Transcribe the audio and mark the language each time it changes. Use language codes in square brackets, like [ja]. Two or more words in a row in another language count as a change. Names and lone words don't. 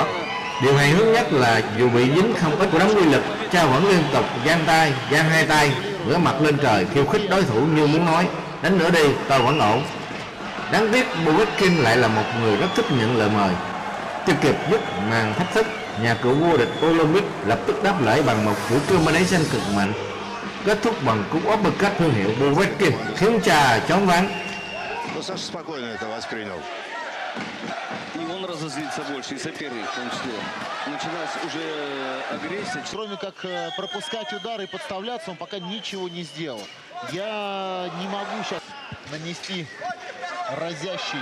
[vi] Điều hài hước nhất là dù bị dính không ít của đấm uy lực, Cha vẫn liên tục giang hai tay, ngửa mặt lên trời khiêu khích đối thủ như muốn nói: đánh nữa đi, tôi vẫn ổn. Đáng tiếc Povetkin lại là một người rất thích nhận lời mời. Chưa kịp dứt màn thách thức, nhà cựu vô địch Olympic lập tức đáp lại bằng một cú combination cực mạnh, kết thúc bằng cú uppercut thương hiệu Povetkin, khiến Cha choáng váng. [ru] Ну, Саша спокойно это воспринял. И он разозлится больше, и соперник в том числе. Началась уже агрессия. Кроме как пропускать удары и подставляться, он пока ничего не сделал. Я не могу сейчас нанести разящий.